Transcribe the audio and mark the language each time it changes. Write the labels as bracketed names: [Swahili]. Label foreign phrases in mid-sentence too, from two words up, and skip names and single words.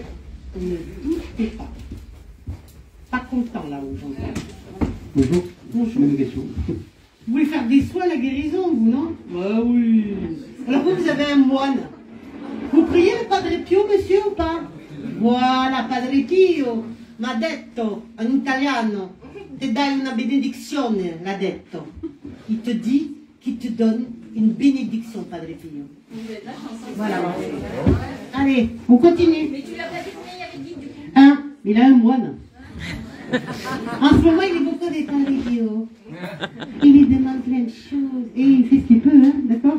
[French] Ne doutez pas. Pas content, là, où j'entends. Bonjour. Bonjour. Même question. Vous voulez faire des soins à la guérison, vous, non? Bah oui. Alors vous avez un moine. Vous priez le Padre Pio, monsieur, ou pas? Voilà, [Italian] Padre Pio m'ha detto, en italiano, te dai una benedizione, l'ha detto. [French] Il te dit qu'il te donne une bénédiction, Padre Pio. Voilà. Allez, on continue. Mais tu l'as placé combien il y avait dit du coup? Un. Il a un moine. En ce moment, il est beaucoup des Padre Pio. Il lui demande plein de choses. Et il fait ce qu'il peut, hein, d'accord?